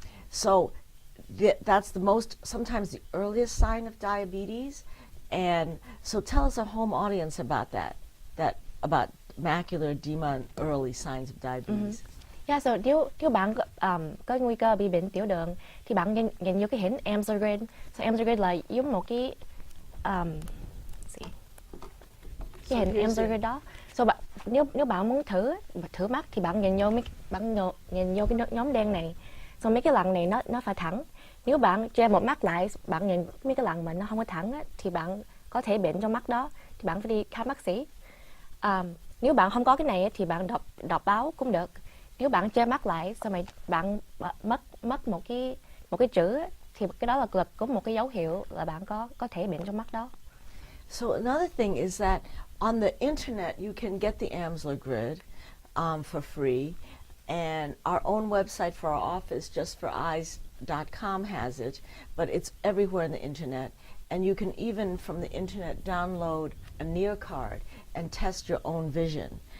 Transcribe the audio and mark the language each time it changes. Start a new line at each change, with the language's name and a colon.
English: So that's the most, sometimes the earliest sign of diabetes. And so tell us, a home audience, about that about macular edema and early signs of diabetes.
Vietnamese: Yeah, so nếu bạn có nguy cơ bị bệnh tiểu đường thì bạn nhìn vô cái hình Amsler grid. So Amsler grid là giống một cái cái hình Amsler grid đó. So nếu bạn muốn thử mắt thì bạn nhìn vô cái nhóm đen này. So mấy cái lằn này nó phải thẳng. Nếu bạn che một mắt lại, bạn nhìn mấy cái lằn mà nó không có thẳng á, thì bạn có thể bệnh trong mắt đó, thì bạn phải đi khám bác sĩ. Nếu bạn không có cái này thì bạn đọc báo cũng được. Nếu bạn che mắt lại, xong rồi bạn mất một cái chữ, thì cái đó là có một cái dấu hiệu là bạn có thể bệnh trong mắt đó.
English: So another thing is that on the internet you can get the Amsler grid for free, and our own website for our office, justforeyes.com, has it, but it's everywhere on the internet. And you can even from the internet download a near card and test your own vision.